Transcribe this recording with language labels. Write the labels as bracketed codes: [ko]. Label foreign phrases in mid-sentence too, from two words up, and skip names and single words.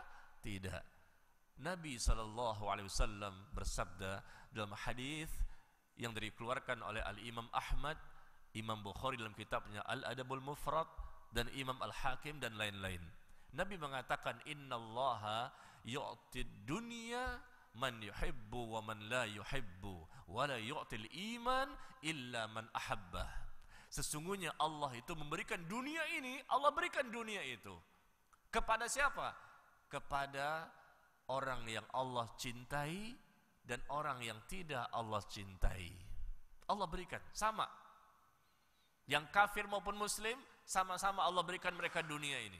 [id] Tidak. Nabi SAW bersabda dalam hadis yang dikeluarkan oleh Al-Imam Ahmad, Imam Bukhari dalam kitabnya Al-Adabul Mufrad, dan Imam Al-Hakim dan lain-lain. Nabi mengatakan, [ar] إن الله يعطي الدنيا من يحب ومن لا يحب ولا يعطي الإيمان إلا من أحب. [id] Sesungguhnya Allah itu memberikan dunia ini, Allah berikan dunia itu kepada siapa? Kepada orang yang Allah cintai dan orang yang tidak Allah cintai. Allah berikan sama. Yang kafir maupun muslim, sama-sama Allah berikan mereka dunia ini.